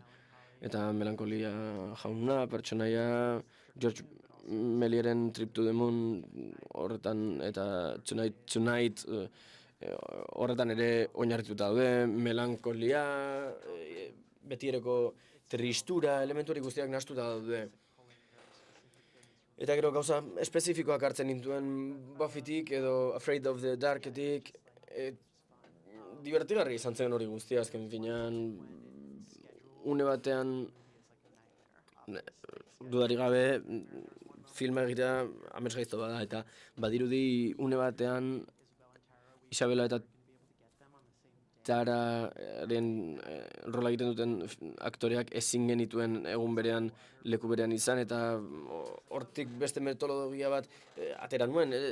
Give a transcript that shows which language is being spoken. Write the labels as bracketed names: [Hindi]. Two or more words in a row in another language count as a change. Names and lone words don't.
[Basque] Eta Melankolia jauna, pertsonaia, George Mélièren Trip to the Moon horretan, eta Tonight horretan ere oinarrituta daude, melankolia, betiereko tristura, elementu hori guztiak nahastuta daude. Eta gero gauza espezifikoak hartzen nintuen Buffytik edo Afraid of the Darketik. Divertigarri izan zen hori guztia, azken finean une batean dudarik gabe filma egitea amets gaizto bada, eta badirudi une batean Isabela eta Tararen rola egiten duten aktoreak ezin genituen egun berean leku berean izan, eta hortik beste metodologia bat atera nuen.